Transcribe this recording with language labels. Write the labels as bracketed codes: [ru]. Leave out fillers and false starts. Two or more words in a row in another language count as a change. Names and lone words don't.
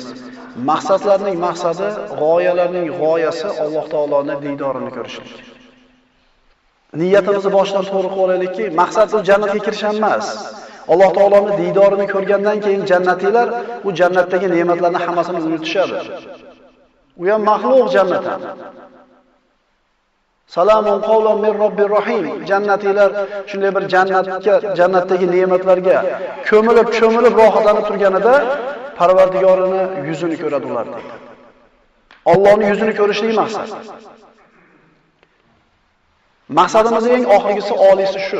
[uz] Maqsadlarning maqsadi, g'oyalarning g'oyasi Alloh taoloning diydorini ko'rishlik. Niyatimizni boshdan to'g'ri qilib olaylikki, maqsad u jannatga kirish emas. Alloh taoloning diydorini ko'rgandan keyin jannatilar u jannatdagi ne'matlarni hammasini unutishadi. U ham maxluq jannatdan. [ar] سلام قولا من رب رحيم. [uz] Jannatilar shunday bir jannatdagi ne'matlarga ko'milib rohatlanib turganida Parvardigorini yuzini ko'radi ular deydi. Allohning yuzini ko'rishlik maqsad. Maqsadimizning eng oxirgisi oliysi shu.